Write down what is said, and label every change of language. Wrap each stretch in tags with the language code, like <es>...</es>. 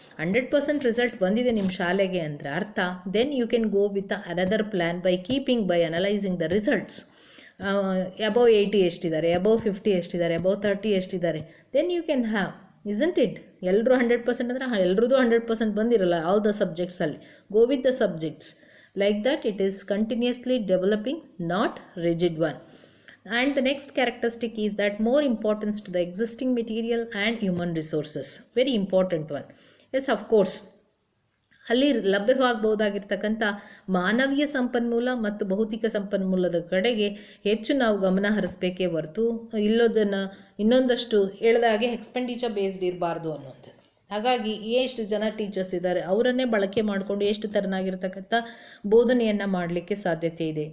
<en>100%</en> <kn>result ಬಂದಿದೆ ನಿಮ್ಮ ಶಾಲೆಗೆ ಅಂದರೆ ಅರ್ಥ,</kn> <en>Then you can go with another plan by analysing the results. Above 80 ಎಷ್ಟಿದ್ದಾರೆ, above 50 ಎಷ್ಟಿದ್ದಾರೆ, above 30 ಎಷ್ಟಿದ್ದಾರೆ, then you can have, isn't it?</en> <kn>ಎಲ್ಲರೂ 100% ಅಂದರೆ ಎಲ್ರದ್ದು 100% ಬಂದಿರಲ್ಲ all the ಸಬ್ಜೆಕ್ಟ್ಸಲ್ಲಿ.</kn> <en>Go with the subjects. Like that, it is continuously developing, not rigid one. And the next characteristic is that more importance to the existing material and human resources. Very important one. Yes, of course.</en> <kn>ಅಲ್ಲಿ ಲಭ್ಯವಾಗಬಹುದಾಗಿರ್ತಕ್ಕಂಥ ಮಾನವೀಯ ಸಂಪನ್ಮೂಲ ಮತ್ತು ಭೌತಿಕ ಸಂಪನ್ಮೂಲದ ಕಡೆಗೆ ಹೆಚ್ಚು ನಾವು ಗಮನ ಹರಿಸಬೇಕೇ ಹೊರತು ಇನ್ನೊಂದಷ್ಟು ಹೇಳಿದಾಗೆ ಎಕ್ಸ್ಪೆಂಡಿಚರ್ ಬೇಸ್ಡ್ ಇರಬಾರ್ದು ಅನ್ನೋದು. ಹಾಗಾಗಿ ಎಷ್ಟು ಜನ ಟೀಚರ್ಸ್ ಇದ್ದಾರೆ, ಅವರನ್ನೇ ಬಳಕೆ ಮಾಡಿಕೊಂಡು ಎಷ್ಟು ಥರನಾಗಿರ್ತಕ್ಕಂಥ ಬೋಧನೆಯನ್ನು ಮಾಡಲಿಕ್ಕೆ ಸಾಧ್ಯತೆ ಇದೆ.</kn>